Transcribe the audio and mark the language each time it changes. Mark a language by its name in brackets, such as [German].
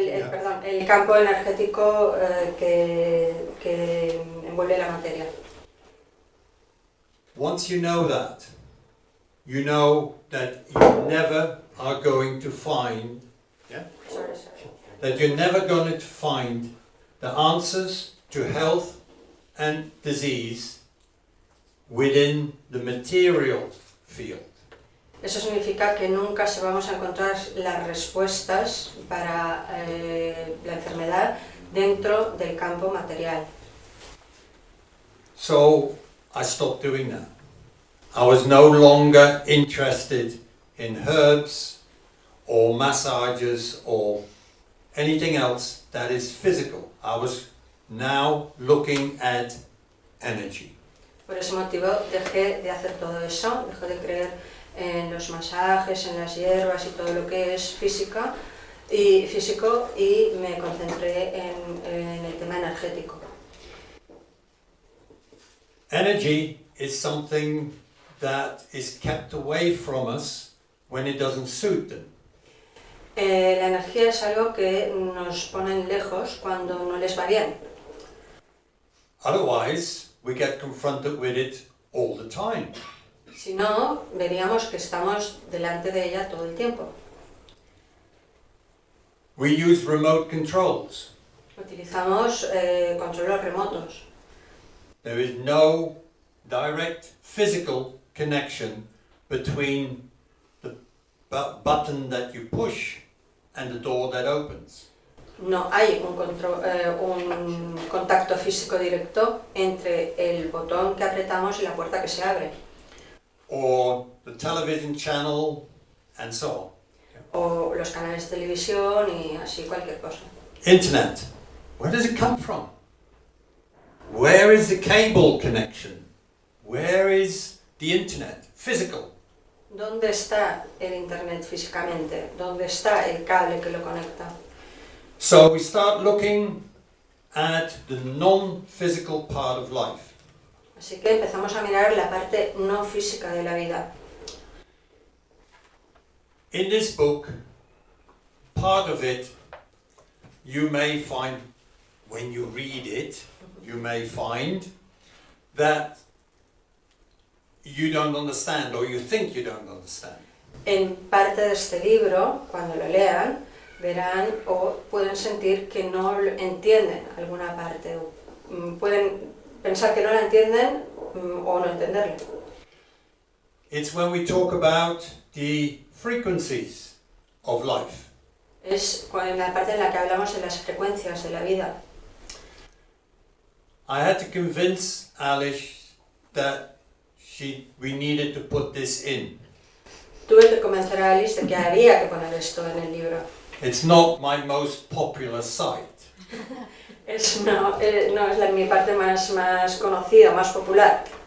[Spanish] Perdón, el campo energético que envuelve la materia. [English] Once you know that you never are going to find, that you're never going to find the answers to health and disease within the material field. [Spanish] Eso significa que nunca se vamos a encontrar las respuestas para la enfermedad dentro del campo material. [English] So I stopped doing that. I was no longer interested in herbs or massages or anything else that is physical. I was now looking at energy. [Spanish] Por ese motivo dejé de hacer todo eso, dejé de creer en los masajes, en las hierbas y todo lo que es físico y me concentré en el tema energético. [English] Energy is something that is kept away from us when it doesn't suit them. [Spanish] La energía es algo que nos ponen lejos cuando no les va bien. [English] Otherwise, we get confronted with it all the time. [Spanish] Si no, veríamos que estamos delante de ella todo el tiempo. [English] We use remote controls. [Spanish] Utilizamos controles remotos. [English] There is no direct physical connection between the button that you push and the door that opens. [Spanish] No hay un contacto físico directo entre el botón que apretamos y la puerta que se abre. [English] Or the television channel and so on. [Spanish] O los canales de televisión y así cualquier cosa. [English] Internet. Where does it come from? Where is the cable connection? Where is the internet? Physical. [Spanish] ¿Dónde está el internet físicamente? ¿Dónde está el cable que lo conecta? [English] So we start looking at the non-physical part of life. [Spanish] Así que empezamos a mirar la parte no física de la vida. [English] In this book, part of it, you may find, when you read it, you may find that you don't understand or you think you don't understand. [Spanish] En parte de este libro, cuando lo lean, verán o pueden sentir que no entienden alguna parte, o pueden pensar que no la entienden o no entenderla. [English] It's when we talk about the frequencies of life. [Spanish] Es en la parte en la que hablamos de las frecuencias de la vida. [English] I had to convince Alish that we needed to put this in. [Spanish] Tuve que convencer a Alice de que había que poner esto en el libro. [English] It's not my most popular site. [Spanish] No es mi parte más conocida, más popular.